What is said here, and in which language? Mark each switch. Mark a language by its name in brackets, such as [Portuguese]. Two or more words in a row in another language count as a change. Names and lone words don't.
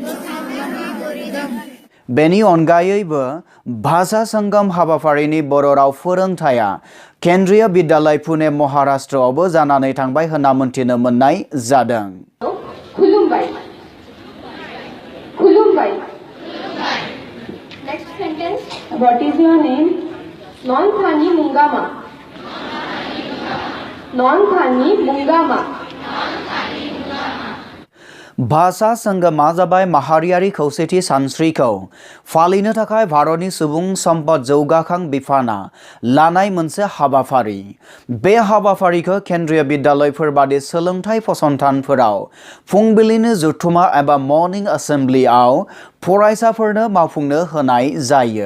[Bodo] बेनि अनगायैबो भाषा संगम हाबाफारिनि बर' राव फोरोंथाया केन्द्रीय बिद्यालय पुणे महाराष्ट्रआवबो जानानै थांबाय होनना मोनथिनो मोननाय जादों। खुलुमबाय। खुलुमबाय। [English] Next sentence. What is your name? Non-Thani Mungama. Non-Thani Mungama. [Bodo] भाषा संगमा जाबाय माहारियारि खौसेथि सानस्रिखौ फालिनो थाखाय भारतनि सुबुं सम्पद जौगाखां बिफाना लानाय मोनसे हाबाफारि। बे हाबाफारिखौ केन्द्रीय बिद्यालयफोर बादि सोलोंथाइ फसंथानफोराव फुंबिलिनि जथुमा एबा मर्निं एसेम्बलिआव फरायसाफोरनो मावफुंनो होनाय जायो।